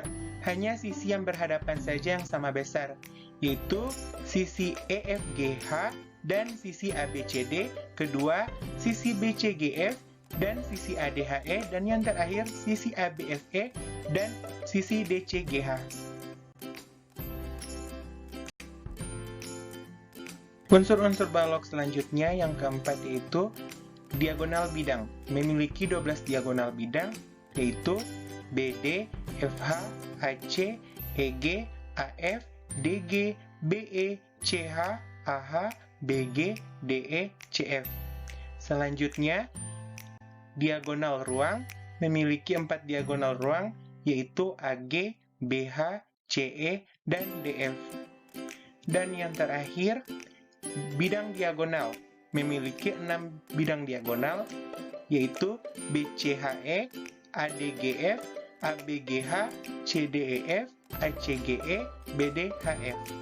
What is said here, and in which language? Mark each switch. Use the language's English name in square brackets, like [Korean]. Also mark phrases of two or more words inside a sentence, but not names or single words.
[Indonesian] Hanya sisi yang berhadapan saja yang sama besar, yaitu sisi EFGH dan sisi ABCD, kedua sisi BCGF dan sisi ADHE, dan yang terakhir sisi ABFE dan sisi DCGH. Unsur-unsur balok selanjutnya yang keempat yaitu diagonal bidang. Memiliki 12 diagonal bidang yaitu BD, FH, AC, EG, AF, DG, BE, CH, AH, BG, DE, CF. Selanjutnya, diagonal ruang memiliki 4 diagonal ruang yaitu AG, BH, CE, dan DF. Dan yang terakhir, bidang diagonal memiliki 6 bidang diagonal yaitu BCHE, ADGF, ABGH, CDEF, ACGE, BDHF.